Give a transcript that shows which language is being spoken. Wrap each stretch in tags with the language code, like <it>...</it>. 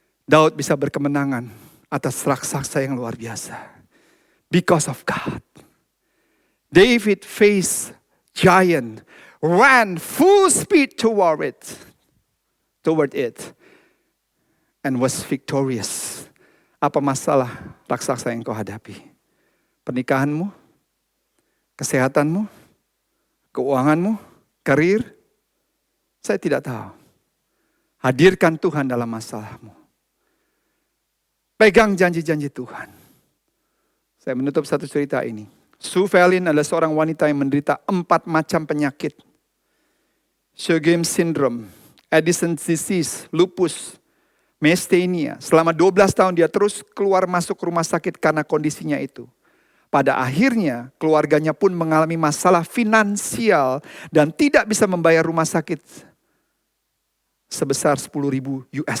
<id>Daud bisa berkemenangan atas raksasa yang luar biasa.</id> <en>Because of God. David faced giant, ran full speed toward it, and was victorious.</en> <id>Apa masalah raksasa yang kau hadapi? Pernikahanmu, kesehatanmu, keuanganmu, karir? Saya tidak tahu. Hadirkan Tuhan dalam masalahmu. Pegang janji-janji Tuhan. Saya menutup satu cerita ini. Sue Fallin adalah seorang wanita yang menderita 4 macam penyakit.</id> <en>Sjogren's syndrome, Addison's disease, lupus, myasthenia.</en> <id>Selama 12 tahun dia terus keluar masuk rumah sakit karena kondisinya itu. Pada akhirnya keluarganya pun mengalami masalah finansial dan tidak bisa membayar rumah sakit sebesar $10,000.</id>